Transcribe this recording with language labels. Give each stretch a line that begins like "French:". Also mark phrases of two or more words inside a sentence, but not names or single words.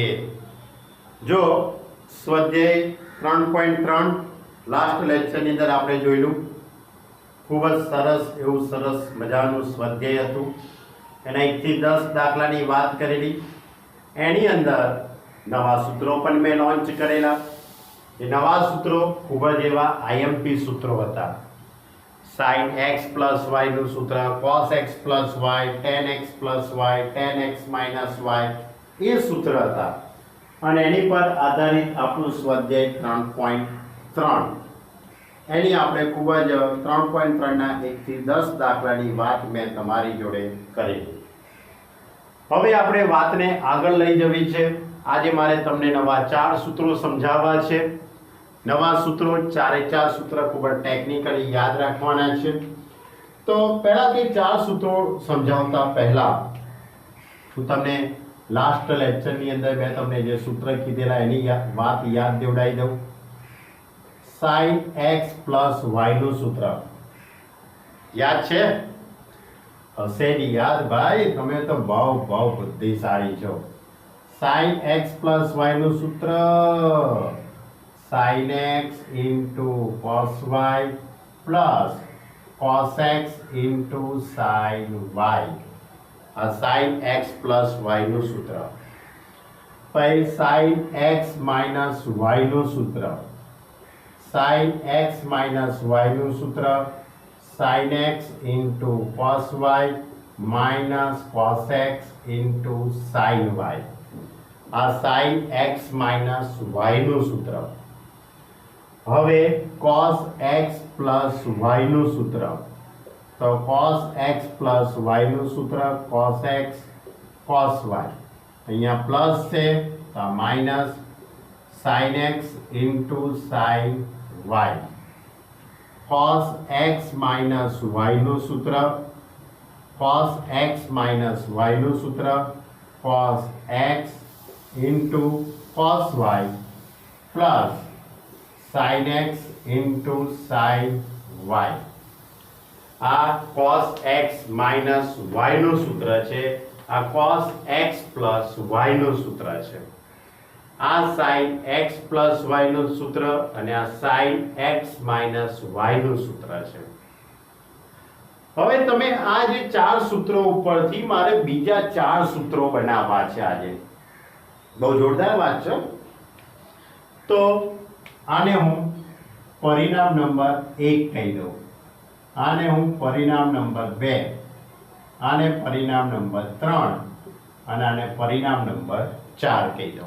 Gujarati: જો સ્વાધ્યાય 3.3
English: last lecture
Gujarati: અંદર આપણે જોયેલું ખૂબ જ સરસ એવું સરસ મજાનું સ્વાધ્યાય હતું. એના 1 થી 10 દાખલાની વાત કરેલી. એની અંદર નવા સૂત્રો પણ મેં લોન્ચ કરેલા. એ નવા સૂત્રો ખૂબ જ એવા આઈએમપી સૂત્રો હતા.
English: sin x plus y
Gujarati: નું સૂત્ર,
English: cos x plus y, tan x plus y, tan x minus y
Gujarati: એ સૂત્ર હતા અને એની પર આધારિત આપણું સ્વાધ્યાય 3.3 એની આપણે ખૂબ જ 3.3 ના 1 થી 10 દાખલાની વાત મેં તમારી જોડે કરેલી. હવે આપણે વાતને આગળ લઈ જવી છે. આજે મારે તમને નવા 4 સૂત્રો સમજાવવા છે. નવા સૂત્રો, 4 સૂત્ર ખૂબ જ ટેકનિકલી યાદ રાખવાના છે. તો પહેલાથી 4 સૂત્રો સમજાવતા પહેલા હું તમને
English: last lecture
Gujarati: અંદર મેં તમને જે સૂત્ર કીધેલા એની વાત યાદ દેવડાવી દઉં.
English: sin x plus y
Gujarati: નું સૂત્ર યાદ છે? હશે ની યાદ ભાઈ, તમે તો બહુ બુદ્ધિશાળી છો.
English: sin x plus y
Gujarati: નું સૂત્ર
English: sin x into cos y plus cos x into sin y. આ sin x plus y
Gujarati: નું સૂત્ર.
English: પછી sin x minus y
Gujarati: નું સૂત્ર.
English: sin x minus y
Gujarati: નું સૂત્ર
English: sin x into cos y minus cos x into sin y. આ sin x minus y
Gujarati: નું સૂત્ર.
English: હવે cos x plus y
Gujarati: નું સૂત્ર.
English: તો cos x plus y
Gujarati: નું સૂત્ર
English: cos x cos y.
Gujarati: અહીંયા પ્લસ છે તો માઇનસ
English: sin x into sin y. cos x minus y
Gujarati: નું સૂત્ર
English: cos x minus y
Gujarati: નું સૂત્ર
English: cos x into cos y plus sin x into sin y.
Gujarati: આ
English: cos x minus y
Gujarati: નું સૂત્ર છે. આ
English: cos x plus y
Gujarati: નું સૂત્ર છે.
English: આ sin x plus y
Gujarati: નું સૂત્ર અને આ
English: sin x minus y
Gujarati: નું સૂત્ર છે. હવે તમે આ જે 4 સૂત્રો ઉપરથી મારે બીજા 4 સૂત્રો બનાવવા છે આજે. બહુ જોરદાર વાત છે. તો આને હું પરિણામ નંબર 1 કહી દઉં, આને હું પરિણામ નંબર 2, આને પરિણામ નંબર 3 અને આને પરિણામ નંબર 4 કહી દઉં.